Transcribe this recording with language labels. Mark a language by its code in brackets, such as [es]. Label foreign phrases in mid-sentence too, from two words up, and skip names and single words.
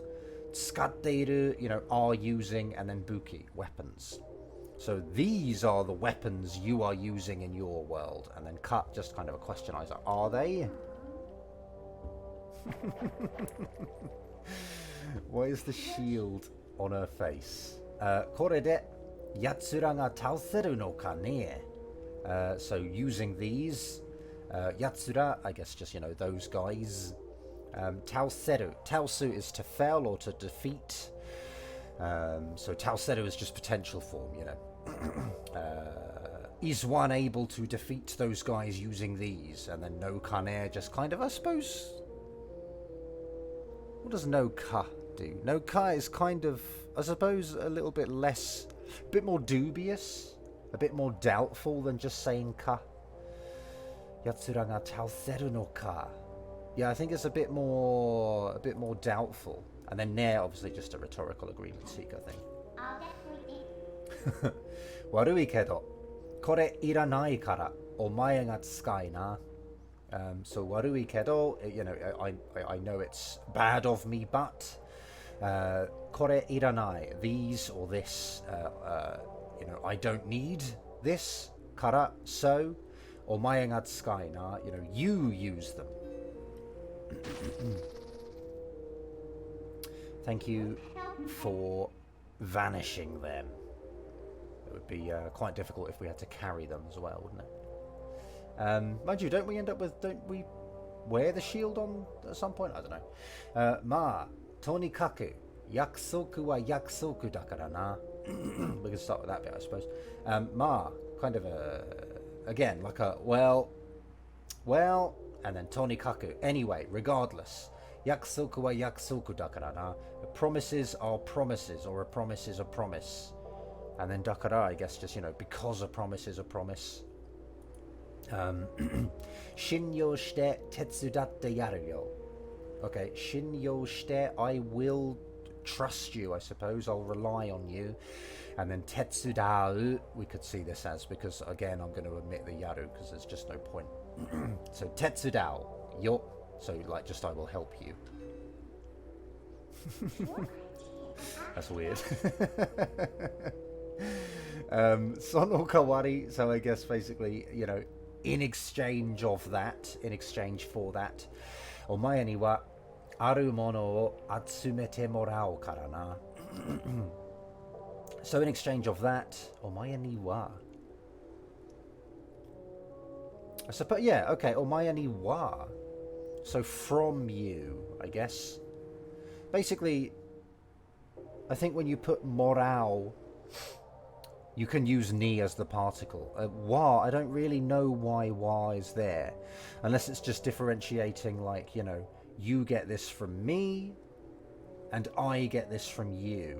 [en] Tsukatteiru, are using, and then buki, weapons. So these are the weapons you are using in your world. And then cut, just kind of a questionizer. Are they? Why is the shield on her face? [ja] これでやつらが倒せるのかね? [en] So using these. Yatsura, I guess just, those guys. Taoseru. Taosu is to fell or to defeat. So Taoseru is just potential form, is one able to defeat those guys using these? And then [ja] のかね, [en] just kind of, I suppose. What does [ja] のか [en] do? [ja] のか [en] is kind of, I suppose, a little bit less, a bit more dubious, a bit more doubtful than just saying ka. [ja] やつらが倒せるのか. [en] Yeah, I think it's a bit more doubtful. And then ne, obviously just a rhetorical agreement seeker thing. [ja] 悪いけど、これいらないからお前が使いな。 So 悪いけど, [en] you know, I know it's bad of me, but [ja] これいらない, [en] these or this, you know, I don't need this, [ja] から、so、お前が使いな, [en] you know, you use them. Thank you for vanishing them. It would be quite difficult if we had to carry them as well, wouldn't it? Mind you, don't we wear the shield on at some point? I don't know. [ja] まあ、とにかく、約束は約束だからな. [en] We can start with that bit, I suppose. Ma, kind of again, like a, well, and then tonikaku, anyway, regardless. [ja] 約束は約束だからな. [en] Promises are promises, or a promise is a promise. And then dakara, I guess, just, you know, because a promise is a promise. [ja] 信用して手伝ってやるよ. Okay, 信用して, [en] I will trust you, I suppose. I'll rely on you. And then tetsudau, we could see this as, because again, I'm going to omit the yaru because there's just no point. [ja] So 手伝うよ. [en] So like, just I will help you. That's weird. [ja] その代わり, [en] so I guess basically, you know, in exchange of that, in exchange for that, [ja] お前にはあるものを集めてもらうからな. [en] So in exchange of that, [ja] お前には, [en] I suppose, yeah, [ja] okay, お前には, [en] so from you, I guess. Basically, I think when you put morau, you can use ni as the particle. Wa, I don't really know why wa is there. Unless it's just differentiating, like, you know, you get this from me, and I get this from you.